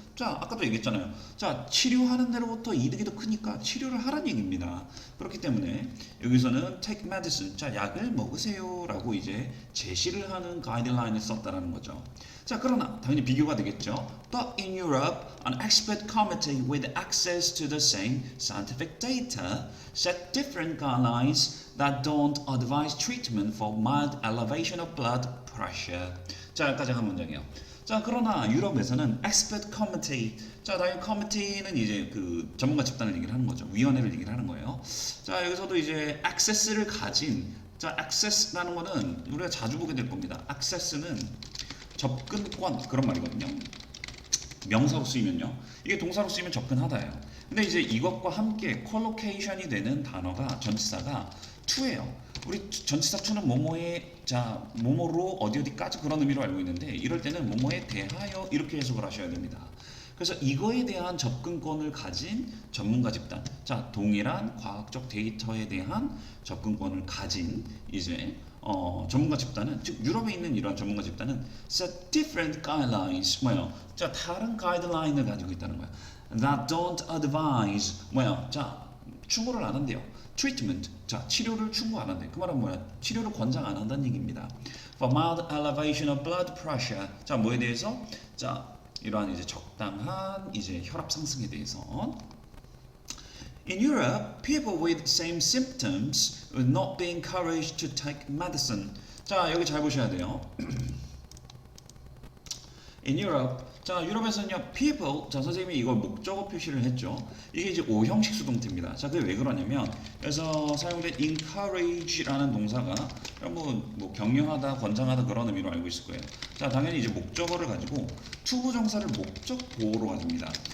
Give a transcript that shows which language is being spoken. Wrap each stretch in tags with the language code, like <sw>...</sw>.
<ko>자, 아까도 얘기했잖아요. 자, 치료하는 데로부터 이득이 더 크니까 치료를 하라는 얘기입니다. 그렇기 때문에 여기서는</ko> <en>take medicine.</en> <ko>자, 약을 먹으세요라고 이제 제시를 하는 가이드라인을 썼다라는 거죠. 자, 그러나 당연히 비교가 되겠죠.</ko> <en>But in Europe, an expert committee with access to the same scientific data set different guidelines that don't advise treatment for mild elevation of blood pressure.</en> <ko>자, 여기까지 한 문장이에요. 자, 그러나 유럽에서는</ko> <en>expert committee.</en> <ko>자, 당연히 committee는 이제 그 전문가 집단을 얘기를 하는 거죠. 위원회를 얘기를 하는 거예요. 자, 여기서도 이제 access를 가진 자, access라는 거는 우리가 자주 보게 될 겁니다. access는 접근권 그런 말이거든요. 명사로 쓰이면요. 이게 동사로 쓰이면 접근하다예요. 근데 이제 이것과 함께 컬로케이션이 되는 단어가 전치사가 to예요. 우리 전치사 to는 뭐뭐에 자 뭐뭐로 어디까지 그런 의미로 알고 있는데 이럴 때는 뭐뭐에 대하여 이렇게 해석을 하셔야 됩니다. 그래서 이거에 대한 접근권을 가진 전문가 집단, 자 동일한 과학적 데이터에 대한 접근권을 가진 이제 전문가 집단은 즉 유럽에 있는 이러한 전문가 집단은</ko> <en>set different guidelines</en> <ko>뭐요? 자 다른 가이드라인을 가지고 있다는 거야.</ko> <en>That don't advise</en> <ko>뭐요? 자 충고를 안 한대요. treatment 자 치료를 충고 안 한대. 그 말은 뭐야? 치료를 권장 안 한다는 얘기입니다.</ko> <en>For mild elevation of blood pressure</en> <ko>자 뭐에 대해서 자 이러한 이제 적당한 이제 혈압 상승에 대해서.</ko> <en>In Europe, people with same symptoms will not be encouraged to take medicine.</en> <ko>자, 여기 잘 보셔야 돼요.</ko> <en>in Europe.</en> <ko>자, 유럽에서는요, people. 자, 선생님이 이걸 목적어 표시를 했죠. 이게 이제 오형식 수동태입니다. 자, 그게 왜 그러냐면, 그래서 사용된 encourage라는 동사가 뭐 격려하다, 권장하다 그런 의미로 알고 있을 거예요. 자, 당연히 이제 목적어를 가지고 투부정사를 목적 보호로 가집니다.</ko>